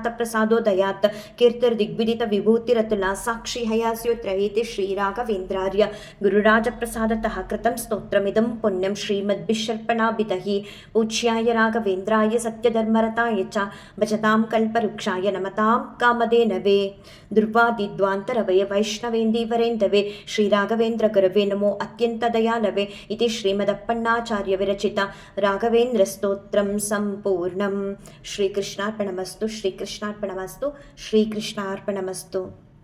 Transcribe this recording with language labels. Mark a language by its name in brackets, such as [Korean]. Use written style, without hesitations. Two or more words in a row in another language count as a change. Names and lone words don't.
[Sanskrit] ಪ್ರಸಾದೋದಯಾತ್ ಕೀರ್ತಿರ್ದಿಗ್ವಿದಿತ ವಿಭೂತಿರತುಲಾ ಸಾಕ್ಷಿ ಹಯಾಸ್ಯೋತ್ರಯೇತಿ ಶ್ರೀರಾಘವೇಂದ್ರಾರ್ಯ ಗುರುರಾಜ ಪ್ರಸಾದತಃ ಕೃತಂ ಸ್ತೋತ್ರಮಿದಂ ಪುಣ್ಯಂ ಶ್ರೀಮದ್ಭಿಷರ್ಪಣಾಭಿದಹಿ ಪೂಜ್ಯಾಯ ರಾಘವೇಂದ್ರಾಯ ಸತ್ಯಧರ್ಮರತಾಯ ಚ ಭಜತಾಂ ಕಲ್ಪವೃಕ್ಷಾಯ ನಮತಾಂ ಕಾಮಧೇನವೇ ದುರ್ವಾದಿದ್ವಾಂತರವಯ ವೈಷ್ಣವೇಂದೀವರೇಂದವೇ ಶ್ರೀರಾಘವೇಂದ್ರ ಗುರವೇ ನಮೋ ಅತ್ಯಂತ ದಯಾಲವೇ ಇತಿ ಶ್ರೀಮದಪ್ಪಣ್ಣಾಚಾರ್ಯ ವಿರಚಿತ ರಾಘವೇಂದ್ರ ಸ್ತೋತ್ರಂ ಸಂಪೂರ್ಣಂ. ಶ್ರೀಕೃಷ್ಣಾರ್ಪಣಮಸ್ತು ಶ್ರೀಕೃಷ್ಣಾರ್ಪಣಮಸ್ತು ಶ್ರೀಕೃಷ್ಣಾರ್ಪಣಮಸ್ತು.